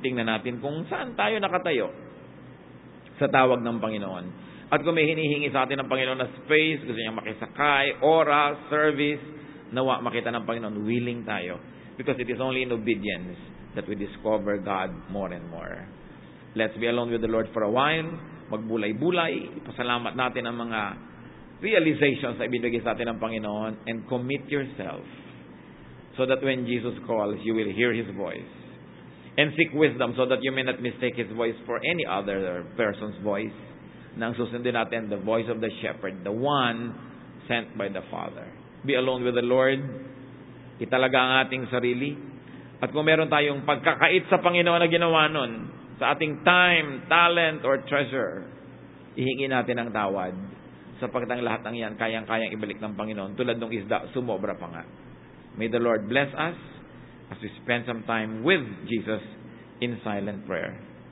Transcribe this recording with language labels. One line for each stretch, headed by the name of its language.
Filipino: Tingnan natin kung saan tayo nakatayo sa tawag ng Panginoon. At kung may hinihingi sa atin ng Panginoon na space, gusto niyang makisakay, oras, service, nawa makita ng Panginoon, willing tayo.
English: Because it is only in obedience that we discover God more and more. Let's be alone with the Lord for a while.
Filipino: Magbulay-bulay. Pasalamat natin ang mga realizations na ibinigay sa atin ng Panginoon,
English: and commit yourself so that when Jesus calls, you will hear His voice. And seek wisdom so that you may not mistake His voice for any other person's voice.
Filipino: Nang susundin natin
English: the voice of the shepherd, the one sent by the Father. Be alone with the Lord.
Filipino: Italaga ang ating sarili. At kung meron tayong pagkakait sa Panginoon na ginawa nun, sa ating time, talent, or treasure, ihingi natin ang tawad sapagkat ang lahat ng yan kayang-kayang ibalik ng Panginoon. Tulad ng isda, sumobra pa nga.
English: May the Lord bless us as we spend some time with Jesus in silent prayer.